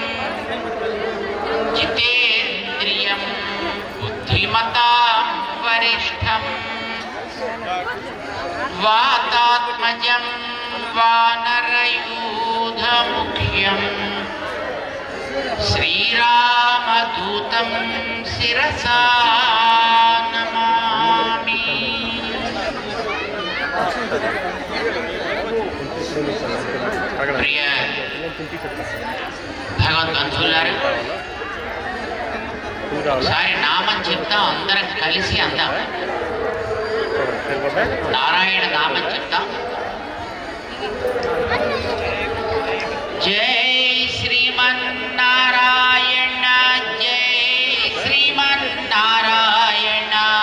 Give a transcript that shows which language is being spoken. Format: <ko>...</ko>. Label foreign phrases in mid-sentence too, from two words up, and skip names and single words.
<sa>जितेन्द्रियं बुद्धिमतां वरिष्ठम् वातात्मजं वानरयूथमुख्यं श्रीरामदूतं शिरसा नमामि।</sa> <te>प्रिय భగవద్బంధువులారా, ఒకసారి నామం చెప్తాం, అందరం కలిసి అందాం. నారాయణ నామం చెప్తాం. జై శ్రీమన్నారాయణ, జై శ్రీమన్నారాయణ.</te>